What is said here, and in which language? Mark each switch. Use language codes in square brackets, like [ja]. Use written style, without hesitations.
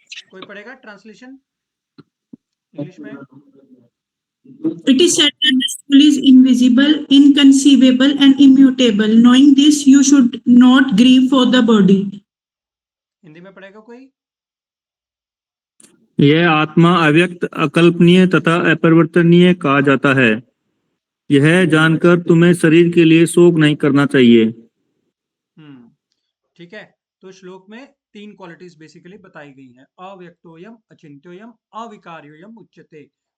[hi] कोई पढ़ेगा translation English में? [en] It is said that the soul is invisible, inconceivable, and immutable. Knowing this, you should not grieve for the body. [hi] Hindi में पढ़ेगा कोई? यह आत्मा अव्यक्त, अकल्पनीय तथा अपरिवर्तनीय कहा जाता है। यह जानकर तुम्हें शरीर के लिए शोक नहीं करना चाहिए। ठीक है, तो श्लोक में तीन क्वालिटीज बेसिकली बताई गई हैं, [sa] अव्यक्तोयम अचिंत्योयम अविकार्योयम उच्यते।